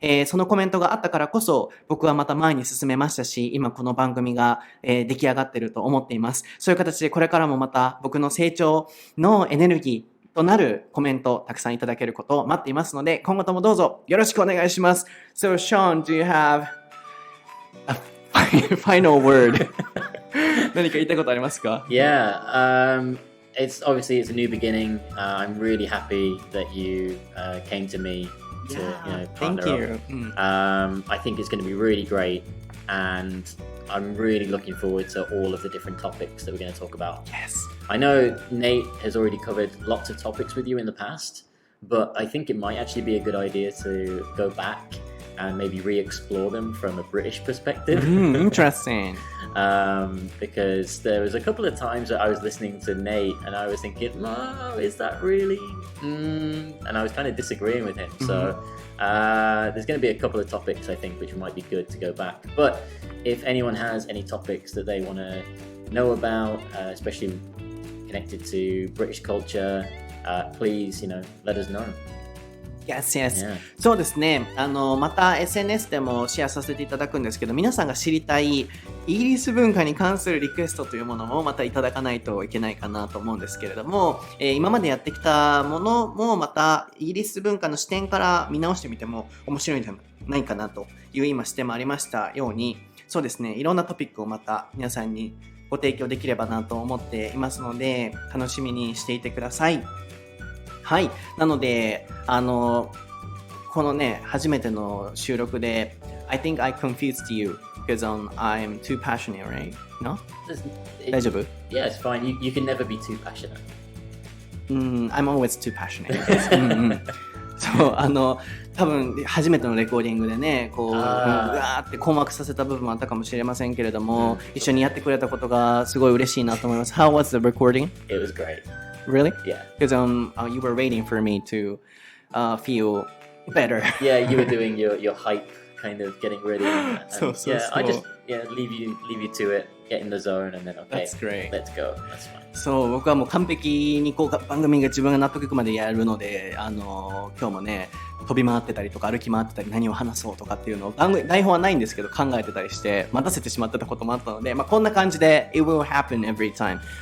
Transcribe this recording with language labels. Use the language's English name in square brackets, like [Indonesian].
[Japanese] そのコメントがあったからこそ、僕はまた前に進めましたし、今この番組が、出来上がっていると思っています。そういう形でこれからもまた僕の成長のエネルギーとなるコメントたくさんいただけることを待っていますので、今後ともどうぞよろしくお願いします。 [English] So, Sean, do you have a final word? [Japanese] 何か言いたいことありますか？ [English] Yeah, it's obviously it's a new beginning. I'm really happy that you came to me to thank partner you. up. I think it's going to be really great, and I'm really looking forward to all of the different topics that we're going to talk about. Yes. I know Nate has already covered lots of topics with you in the past, but I think it might actually be a good idea to go back and maybe re-explore them from a British perspective. Interesting. Because there was a couple of times that I was listening to Nate and I was thinking, oh, is that really? And I was kind of disagreeing with him. So there's going to be a couple of topics, I think, which might be good to go back. But if anyone has any topics that they want to know about, especially connected to British culture, please, let us know. Yes, yes. Yeah. [Japanese] そうですね。また SNS でもシェアさせていただくんですけど、皆さんが知りたいイギリス文化に関するリクエストというものもまたいただかないといけないかなと思うんですけれども、今までやってきたものもまたイギリス文化の視点から見直してみても面白いんじゃないかなという今視点もありましたように、そうですね。いろんなトピックをまた皆さんにご提供できればなと思っていますので、楽しみにしていてください。はい。なので、このね、初めての収録で、 [English] I think I confused you because I'm too passionate, right? No? [Japanese] 大丈夫？ [English] Yeah, it's fine. You can never be too passionate. I'm always too passionate. そう、多分初めてのレコーディングでね、こう、うわーって困惑させた部分もあったかもしれませんけれども、一緒にやってくれたことがすごい嬉しいなと思います。 How was the recording? It was great. Really? Yeah. Because you were waiting for me to feel better. Yeah, you were doing your hype, kind of getting ready. And, So I just leave you to it, get in the zone, and then okay, That's great. Let's go. That's fine. [Japanese] そう、僕はもう完璧にこう番組が自分が納得いくまでやるので、今日もね、飛び回ってたりとか歩き回ってたり何を話そうとかっていうのを台本はないんですけど考えてたりして待たせてしまってたこともあったので、こんな感じで [English] It will happen every time。